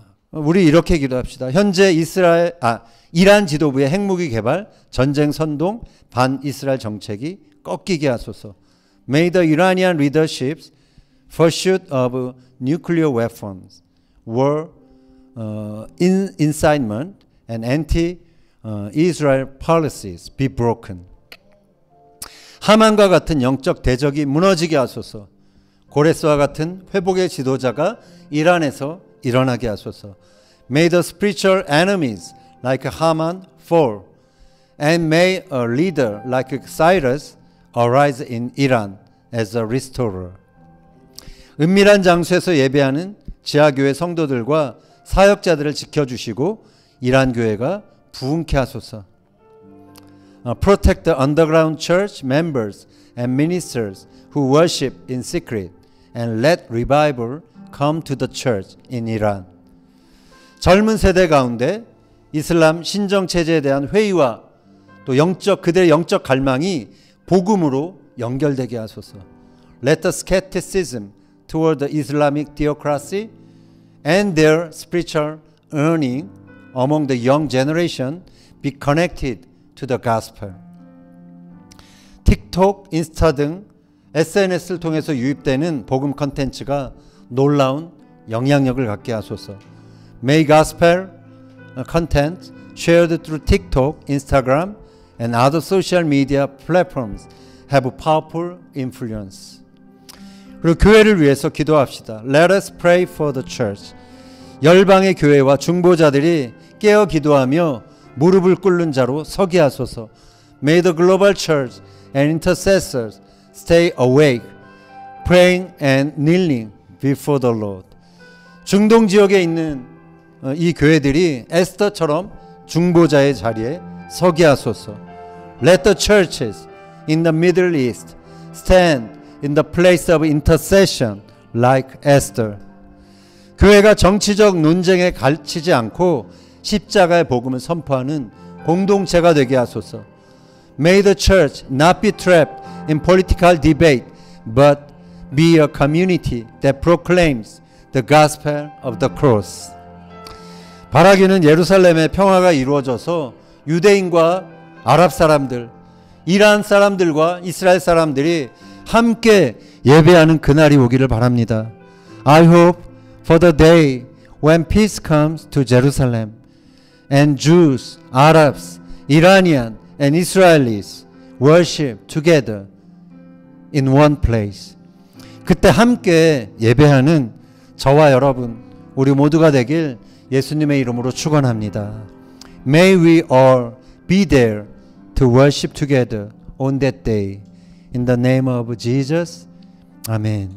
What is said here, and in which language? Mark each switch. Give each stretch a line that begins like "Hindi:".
Korean: 우리 이렇게 기도합시다. 현재 이란 지도부의 핵무기 개발, 전쟁 선동, 반-이스라엘 정책이 꺾이게 하소서.
English: May the Iranian leadership's pursuit of nuclear weapons, war, incitement, and anti-Israel policies be broken.
Korean: 하만과 같은 영적 대적이 무너지게 하소서. 고레스와 같은 회복의 지도자가 이란에서 일어나게 하소서.
English: May the spiritual enemies like Haman fall, and may a leader like Cyrus arise in Iran as a restorer.
Korean: 은밀한 장소에서 예배하는 지하교회 성도들과 사역자들을 지켜주시고 이란 교회가 부흥케 하소서.
English: Protect the underground church members and ministers who worship in secret and let revival come to the church in Iran.
Korean: 젊은 세대 가운데 이슬람 신정 체제에 대한 회의와 또 그들의 영적 갈망이 복음으로 연결되게 하소서.
English: Let the skepticism toward the Islamic theocracy and their spiritual yearning among the young generation be connected to the gospel.
Korean: 틱톡, 인스타 등 SNS를 통해서 유입되는 복음 컨텐츠가 놀라운 영향력을 갖게 하소서.
English: May gospel content shared through TikTok, Instagram, and other social media platforms have powerful influence.
Korean: 그리고 교회를 위해서 기도합시다.
English: Let us pray for the church.
Korean: 열방의 교회와 중보자들이 깨어 기도하며 무릎을 꿇는 자로 서게 하소서.
English: May the global church and intercessors stay awake, praying and kneeling before the Lord.
Korean: 중동 지역에 있는 이 교회들이 에스더처럼 중보자의 자리에 서게 하소서.
English: Let the churches in the Middle East stand in the place of intercession like Esther.
Korean: 교회가 정치적 논쟁에 갇히지 않고 십자가의 복음을 선포하는 공동체가 되게 하소서.
English: May the church not be trapped in political debate, but be a community that proclaims the gospel of the cross.
Korean: 바라기는 예루살렘의 평화가 이루어져서 유대인과 아랍 사람들, 이란 사람들과 이스라엘 사람들이 함께 예배하는 그날이 오기를 바랍니다.
English: I hope for the day when peace comes to Jerusalem and Jews, Arabs, Iranian and Israelis worship together in one place.
Korean: 그때 함께 예배하는 저와 여러분, 우리 모두가 되길 예수님의 이름으로 축원합니다.
English: May we all be there to worship together on that day. In the name of Jesus. Amen.